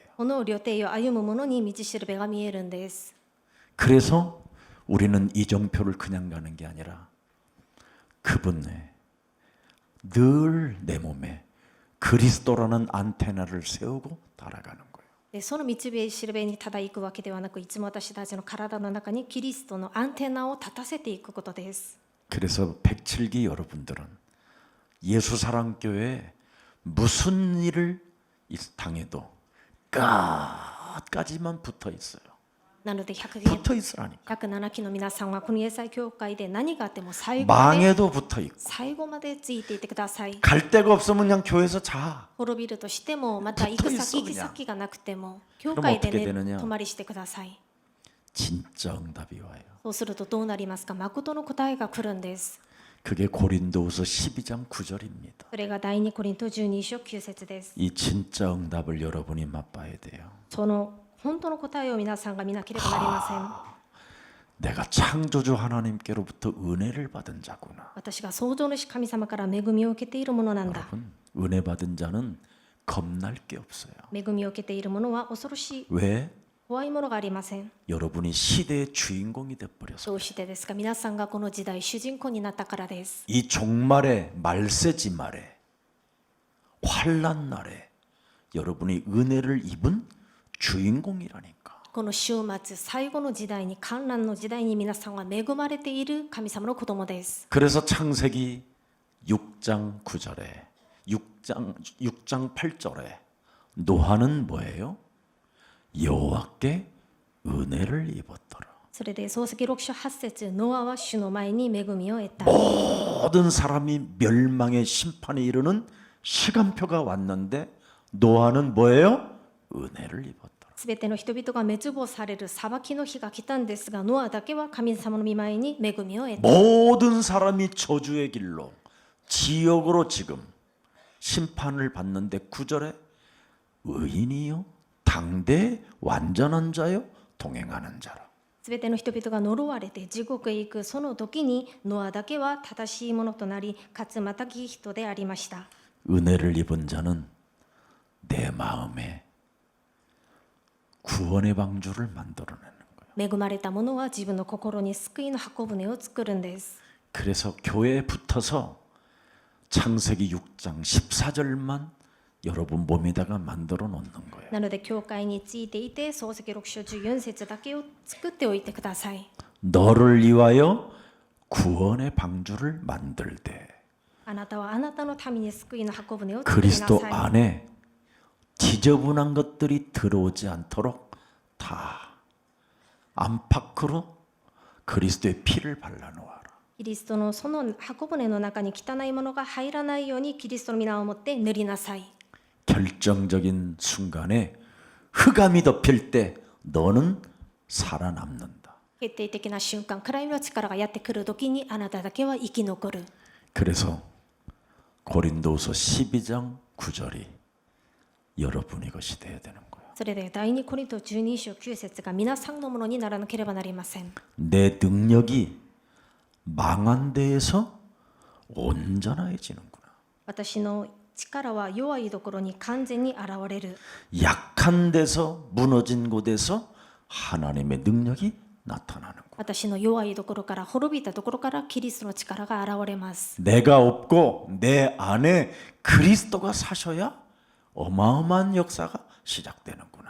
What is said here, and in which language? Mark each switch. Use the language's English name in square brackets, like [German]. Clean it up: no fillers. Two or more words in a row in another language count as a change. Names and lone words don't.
[Japanese] この旅程を歩む者に道しるべが見えるんです。 [Korean] 그래서 우리는 이정표를 그냥 가는 게 아니라 그분의 늘 내 몸에 그리스도라는 안테나를 세우고 달아가는 거예요. [Japanese] でその道しるべにただ行くわけではなく、いつも私たちの体の中にキリストのアンテナを立たせていくことです。 [Korean] 그래서 107기 여러분들은 예수사랑교회에 무슨 일을 당해도 끝까지만 붙어 있어요. [Japanese] なので100 [Korean] 붙어 있으라니까. [Japanese] 107 期の皆さんはこのイエス祭教会で何があっても最後まで [Korean] 망해도 붙어 있고 [Japanese] 最後までついていてください。 [Korean] 갈 데가 없으면 그냥 교회에서 자. [Japanese] 滅びるとしても、また行く先行き先がなくても教 [Korean] 그럼 [Japanese] 会で [Korean] 어떻게 [Japanese] ね [Korean] 되느냐 [Japanese] 泊まりしてください。 [Korean] 진짜 응답이 와요. [Japanese] そうするとどうなりますか。誠の答えが来るんです。 [Korean] 그게 고린도후서 12장 9절입니다. [Japanese] それが第2コリント12章9節です。 [Korean] 이 진짜 응답을 여러분이 맛봐야 돼요. [Japanese] その本当の答えを皆さんが見なければなりません。 [Korean] 내가 창조주 하나님께로부터 은혜를 받은 자구나. [Japanese] 私が創造主神様から恵みを受けているものなんだ。 [Korean] 여러분, 은혜 받은 자는 겁날 게 없어요. [Japanese] 恵みを受けているものは恐ろしい [Korean] 왜? [Japanese] 怖いものがありません。 [Korean] 여러분이 시대의 주인공이 돼 버려서. [Japanese] どうしてですか。皆さんがこの時代主人公になったからです。 [Korean] 이 종말의 말세지 말에 환란 날에 여러분이 은혜를 입은 주인공이라니까. [Japanese] この週末最後の時代に観覧の時代に皆さんは恵まれている神様の子供です。 [Korean] 그래서 창세기 6장 9절에 6장 8절에 노아는 뭐예요? 여호와께 은혜를 입었더라. [Japanese] それで創世記6章8節ノアは主の前に恵みを得た。 [Korean] 모든 사람이 멸망의 심판에 이르는 시간표가 왔는데 노아는 뭐예요? 은혜를 입었더라. [Japanese] すべての人々が滅亡される裁きの日が来たんですが、ノアだけは神様の御前に恵みを得た。 [Korean] 모든 사람이 저주의 길로 지옥으로 지금 심판을 받는데 9절에 의인이요 당대 완전한 자요 동행하는 자라. [Japanese] すべての人々が呪われて地獄へ行くその時にノアだけは正しいものとなり、かつまたき人でありました。 [Korean] 은혜를 입은 자는 내 마음에 구원의 방주를 만들어내는 거예요. [Japanese] 恵まれた者は自分の心に救いの箱舟を作るんです。 [Korean] 그래서 교회에 붙어서 창세기 6장 14절만 여러분 몸에다가 만들어 놓는 거예요. [Japanese] なので教会についていて創世記6章14節だけを作っておいてください。 [Korean] 너를 위하여 구원의 방주를 만들되 [Japanese] あなたはあなたのために救いの箱舟を作りな [Korean] 그리스도 [Japanese] さい。 [Korean] 안에 지저분한 것들이 들어오지 않도록 다 안팎으로 그리스도의 피를 발라놓아라. [Japanese] キリストのその箱舟の中に汚いものが入らないようにキリストの皆を持って塗りなさい。 [Korean] 결정적인 순간에 흑암이 덮일 때 너는 살아남는다. [Japanese] 決定的な瞬間、暗闇の力がやってくる時にあなただけは生き残る。 [Korean] 그래서 고린도후서 12장 9절이 여러분의 것이 되어야 되는 거예요. [Japanese] それで第2コリント12章9節が皆さんのものにならなければなりません。 [Korean] 내 능력이 망한 데에서 온전해지는구나. [Japanese] 私の力は弱いところに完全に現れる。 [Korean] 약한 데서 무너진 곳에서 하나님의 능력이 나타나는 거예요. [Japanese] 私の弱いところから滅びたところからキリストの力が現れます。 [Korean] 내가 없고 내 안에 그리스도가 사셔야 어마어마한 역사가 시작되는구나.